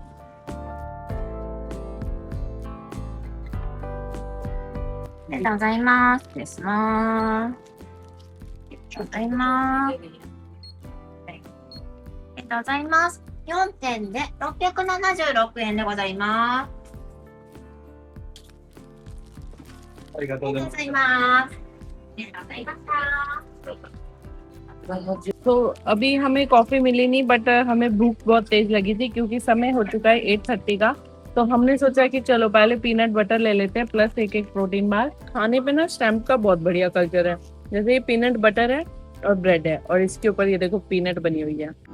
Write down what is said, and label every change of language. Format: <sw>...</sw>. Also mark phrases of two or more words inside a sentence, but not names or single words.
<ja>4 点で676円でございます。ありがとうございます。ありがとうございます。ありがとうございました。</ja> <hi>तो अभी हमें कॉफी मिली नहीं, बट हमें भूख बहुत तेज लगी थी क्योंकि समय हो चुका है 8:30 का। तो हमने सोचा कि चलो पहले पीनट बटर ले लेते हैं, प्लस एक प्रोटीन बार। खाने पे ना स्टैम्प का बहुत बढ़िया कल्चर है। जैसे ये पीनट बटर है और ब्रेड है, और इसके ऊपर ये देखो पीनट बनी हुई है।</hi>